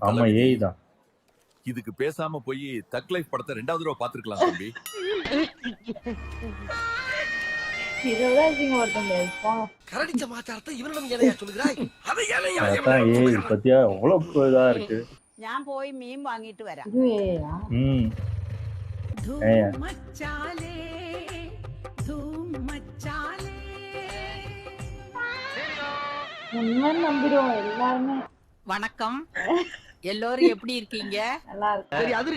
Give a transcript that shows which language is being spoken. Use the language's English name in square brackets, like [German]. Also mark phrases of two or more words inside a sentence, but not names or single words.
[Tamil] ஆமா ஏய் தான். இதுக்கு பேசாம போய் தக் லைஃப் படத்தை 2வது தடவை பாத்துக்கலாம் தம்பி. கரடிச்ச மாச்சாரத்தை இவனிடம் ஏனையா சொல்லுகிறாய்? அதை ஏனையா ஏய் பத்தியா அவ்வளவு இதா இருக்கு. [Malayalam] ഞാൻ പോയി മീൻ വാങ്ങിട്ട് വരാം. [Tamil] நம்பிடுவோம் எல்லாருமே. வணக்கம், எல்லோரும் எப்படி இருக்கீங்க? நல்லா இருக்கு.